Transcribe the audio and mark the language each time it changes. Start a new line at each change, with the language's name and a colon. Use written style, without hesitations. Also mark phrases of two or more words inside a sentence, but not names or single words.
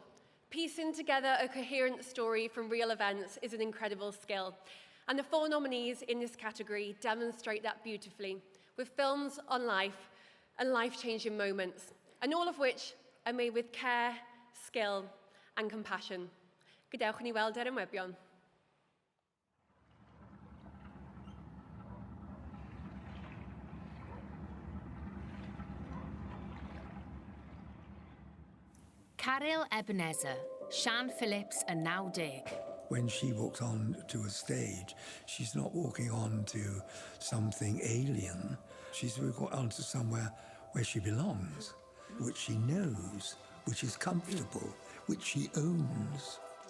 English: Piecing together a coherent story from real events is an incredible skill, and the 4 nominees in this category demonstrate that beautifully, with films on life and life-changing moments, and all of which are made with care, skill, and compassion.
Welsh: Gadewch ni weld ymwebion.
English: Caryl Ebenezer, Sian Phillips and 90. When she walks on to a stage, she's not walking on to something alien. She's walking on to somewhere where she belongs, which she knows, which is comfortable, which she owns.